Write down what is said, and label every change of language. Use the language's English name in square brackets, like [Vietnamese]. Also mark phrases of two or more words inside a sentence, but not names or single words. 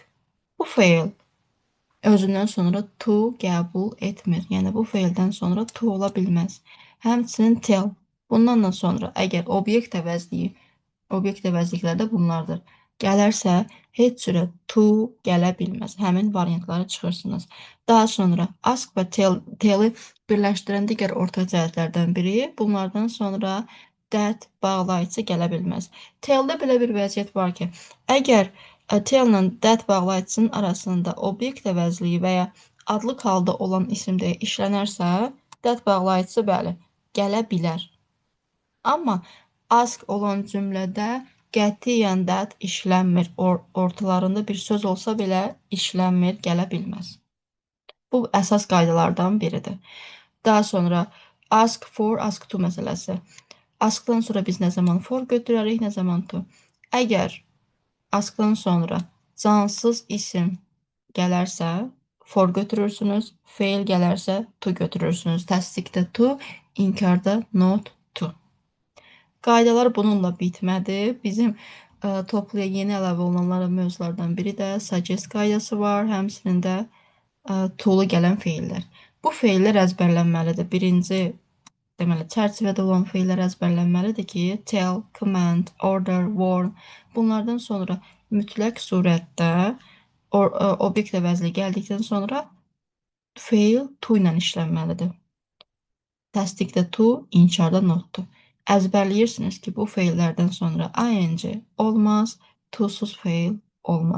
[Azerbaijani] Bu feil özündən sonra to qəbul etmir. Yəni, bu feildən sonra to ola bilməz. Həmçinin tell. Bundan da sonra əgər obyekt əvəzlikləri də bunlardır. Gələrsə, heç cürə to gələ bilməz. Həmin variantları çıxırsınız. Daha sonra ask və tell-i birləşdirən digər ortaq cəhətlərdən biri. Bunlardan sonra that bağlayıcı gələ bilməz. Tell-də belə bir vəziyyət var ki, əgər tell-la that bağlayıcısının arasında obyekt əvəzliyi və ya adlıq halda olan isimdə işlənərsə, that bağlayıcısı bəli, gələ bilər. Amma Ask olan cümlədə qətiyyən that işlənmir. Ortalarında bir söz olsa belə işlənmir, gələ bilməz. Bu əsas qaydalardan biridir. Daha sonra [English] ask for, ask to [Azerbaijani] məsələsi. Askdan sonra biz nə zaman for götürərik, nə zaman to. Əgər askdan sonra cansız isim gələrsə, for götürürsünüz, fail gələrsə, to götürürsünüz. Təsdiqdə to, inkarda [English] not to. [Azerbaijani] Qaydalar bununla bitmədi. Bizim topluya yeni əlavə olunanların mövzulardan biri də suggest qaydası var. Həmçinin də to-lu gələn feillər. Bu feillər əzbərlənməlidir. Birinci deməli, çərçivədə olan feillər əzbərlənməlidir ki, [English] tell, command, order, warn. [Azerbaijani] Bunlardan sonra mütləq surətdə obyekt əvəzli gəldikdən sonra fail to ilə işlənməlidir. Təsdiqdə to, inkarda notdur. Əzbərləyirsiniz ki, bu feillərdən sonra ing olmaz, to-suz feil olmaz.